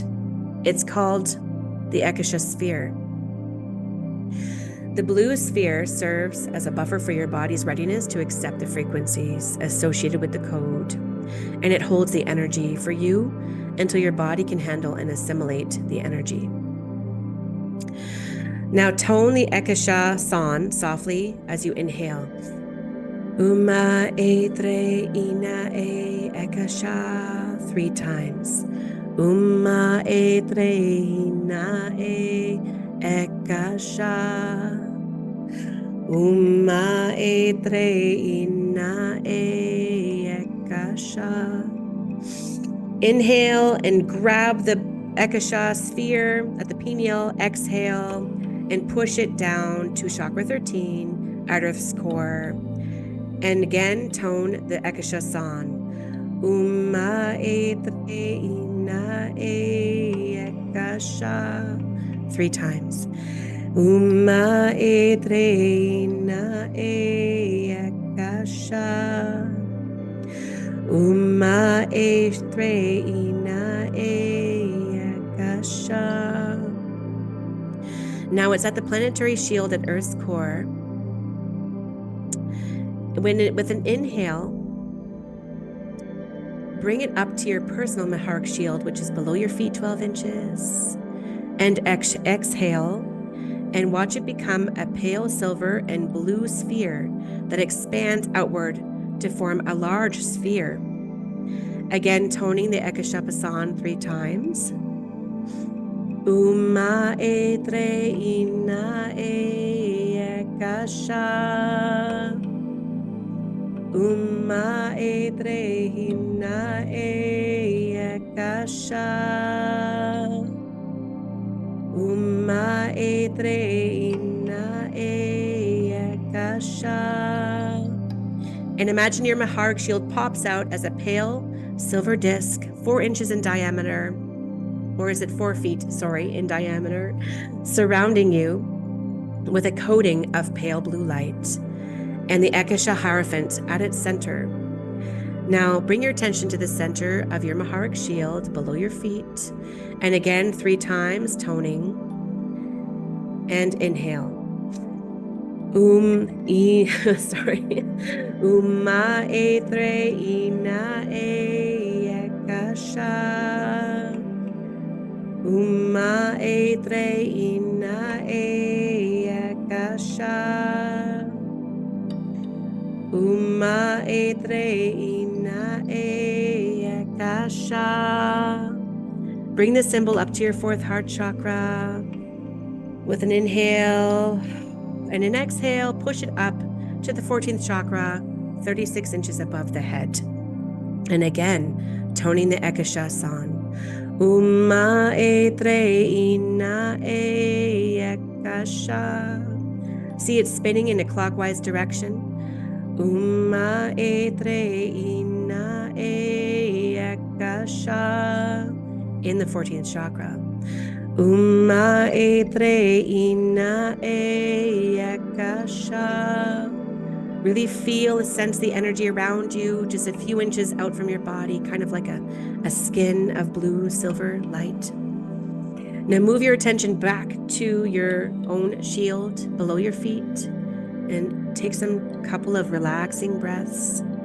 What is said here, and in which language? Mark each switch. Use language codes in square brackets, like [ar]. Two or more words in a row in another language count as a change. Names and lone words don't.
[en] It's called the Eckasha sphere. The blue sphere serves as a buffer for your body's readiness to accept the frequencies associated with the code, and it holds the energy for you until your body can handle and assimilate the energy. Now tone the Eckasha Psonn softly as you inhale. Uma e tre ina e Eckasha 3 times. Uma e tre ina e Eckasha. Uma e tre ina e Eckasha. Inhale and grab the Eckasha sphere at the pineal. Exhale and push it down to chakra 13, Earth's core. And again, tone the Eckasha Psonn. Uma e tre ina e Eckasha 3 times. Uma e tre ina e Eckasha. Uma e tre ina e Eckasha. Now it's at the planetary shield at Earth's core. With an inhale, bring it up to your personal Maharic shield, which is below your feet 12 inches. And exhale, and watch it become a pale silver and blue sphere that expands outward to form a large sphere. Again, toning the Eckasha Psonn 3 times. Uma e tre ina e Eckasha. Uma e tre ina e Eckasha. Uma e tre ina e Eckasha. And imagine your Maharic shield pops out as a pale silver disc, 4 inches in diameter, or is it 4 feet, sorry, in diameter, surrounding you with a coating of pale blue light and the Eckasha Hierophant at its center. Now bring your attention to the center of your Maharic shield below your feet, and again 3 times, toning, and inhale. Sorry. Uma e tre ina e Eckasha. Uma e tre ina e Eckasha. Uma e tre ina e Eckasha. Bring the symbol up to your 4th heart chakra. With an inhale and an exhale, push it up to the 14th chakra, 36 inches above the head. And again, toning the Eckasha Psonn. Uma e tre ina e Eckasha. See it spinning in a clockwise direction. Uma e tre ina e Eckasha in the 14th chakra. Uma e tre ina e Eckasha. Really feel, sense the energy around you, just a few inches out from your body, kind of like a skin of blue silver light. Now move your attention back to your own shield below your feet and take some couple of relaxing breaths.